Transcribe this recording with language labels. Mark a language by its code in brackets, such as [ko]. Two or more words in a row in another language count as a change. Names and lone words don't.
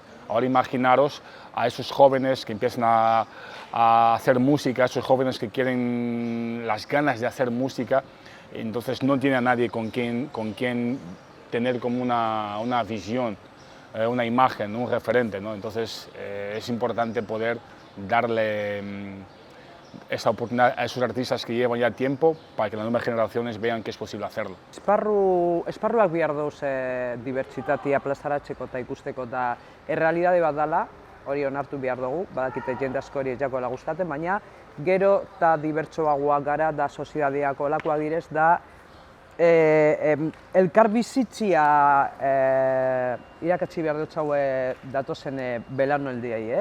[es] Ahora imaginaros a esos jóvenes que empiezan a hacer música, a esos jóvenes que quieren las ganas de hacer música, entonces no tiene a nadie con quien tener como una visión, una imagen, un referente, ¿no? Entonces es importante poder darle esa oportunidad a esos artistas que llevan ya tiempo para que las nuevas generaciones vean que es posible hacerlo. [eu] Esparruak behar dauz dibertsitatea plazaratzeko eta ikusteko eta errealidade bat dela, hori onartu behar dugu, badakite jende asko hori ez jakoela gustatzen, baina gero eta dibertsoagoak gara da sozietateako olakoak direz da elkarbizitzia irakatsi behar dut hau datozen belaunaldiei.